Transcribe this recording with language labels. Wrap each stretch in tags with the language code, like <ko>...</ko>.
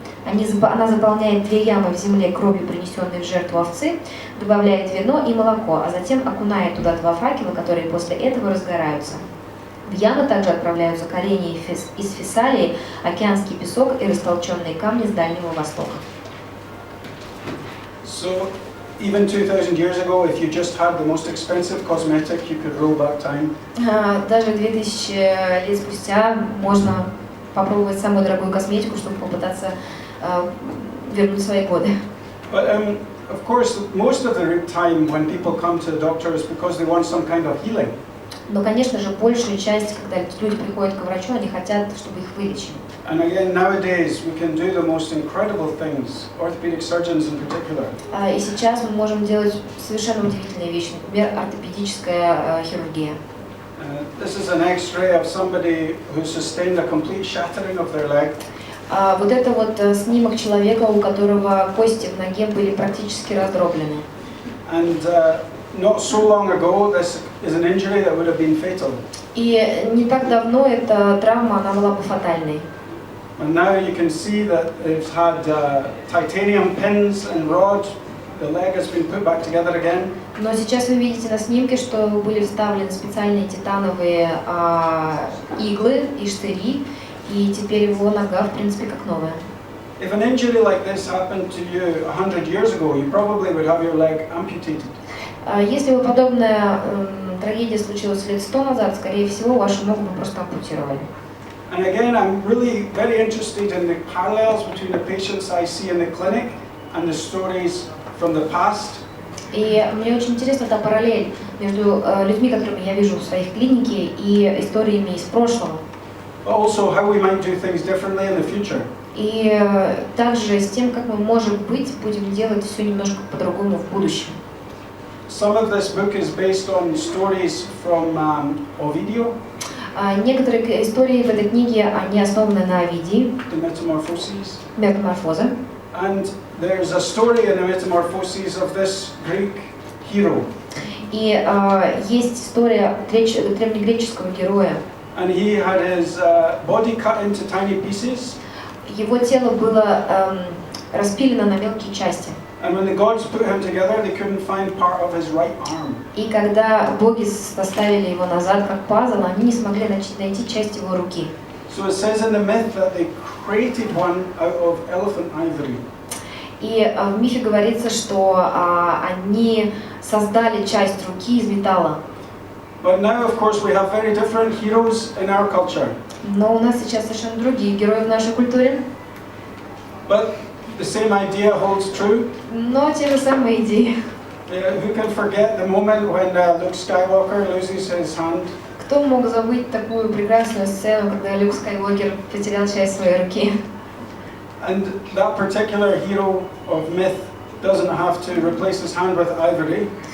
<ru>Она заполняет 2 ямы в земле кровью, принесенной в жертву овцы, добавляет вино и молоко, а затем окунает туда 2 факела, которые после этого разгораются. В ямы также отправляются коренья из Фессалии, океанский песок и растолченные камни с Дальнего Востока.</ru> <en>So, even 2,000 years ago, if you just had the most expensive cosmetic, you could roll back time.</en> <ru>Даже 2000 лет спустя можно попробовать самую дорогую косметику, чтобы попытаться вернуть свои годы.</ru> <en>But of course, most of the time when people come to the doctor is because they want some kind of healing.</en> <ru>Но, конечно же, большая часть, когда люди приходят к врачу, они хотят, чтобы их вылечили.</ru> <en>And again, nowadays we can do the most incredible things, orthopedic surgeons in particular.</en> <ru>И сейчас мы можем делать совершенно удивительные вещи, например, ортопедическая хирургия.</ru> <en>This is an X-ray of somebody who sustained a complete shattering of their leg.</en> <ru>Вот это вот снимок человека, у которого кости в ноге были практически раздроблены.</ru> <en>And not so long ago, this is an injury that would have been fatal.</en> <ru>И не так давно эта травма, она была бы фатальной.</ru> <en>And now you can see that it's had titanium pins and rods. The leg has been put back together again.</en> <ru>Но сейчас вы видите на снимке, что были вставлены специальные титановые иглы и штыри, и теперь его нога, в принципе, как новая.</ru> <en>If an injury like this happened to you 100 years ago, you probably would have your leg amputated.</en> <ru>Если бы подобная трагедия случилась лет 100 назад, скорее всего, вашу ногу бы просто ампутировали.</ru> <en>And again, I'm really very interested in the parallels between the patients I see in the clinic and the stories from the past.</en> <ru>И мне очень интересна та параллель между людьми, которыми я вижу в своей клинике, и историями из прошлого.</ru> <en>But also how we might do things differently in the future.</en> <ru>И также с тем, как мы, может быть, будем делать все немножко по-другому в будущем.</ru> <en>Some of this book is based on stories from Ovidio,</en> <ru>Некоторые истории в этой книге, они основаны на Овидии,</ru> <en>the Metamorphoses.</en> <ru>Метаморфоза.</ru> <en>And there's a story in the Metamorphoses of this Greek hero.</en> <ru>И есть история древнегреческого героя.</ru> <en>And he had his body cut into tiny pieces.</en> <ru>Его тело было распилено на мелкие части.</ru> <en>And when the gods put him together, they couldn't find part of his right arm.</en> <ru>И когда боги составили его назад как пазл, они не смогли найти часть его руки.</ru> <en>So it says in the myth that they created one out of elephant ivory.</en> <ru>И в мифе говорится, что они создали часть руки из металла.</ru> <en>But now, of course, we have very different heroes in our culture.</en> <ru>Но у нас сейчас совершенно другие герои в нашей культуре.</ru> <en>But the same idea holds true.</en> <ru>Но те же самые идеи.</ru> <en>Who can forget the moment when Luke Skywalker loses his hand?</en> <ru>Кто мог забыть такую прекрасную сцену, когда Люк Скайуокер потерял часть своей руки?</ru> <en>And that particular hero of myth doesn't have to replace his hand with ivory.</en>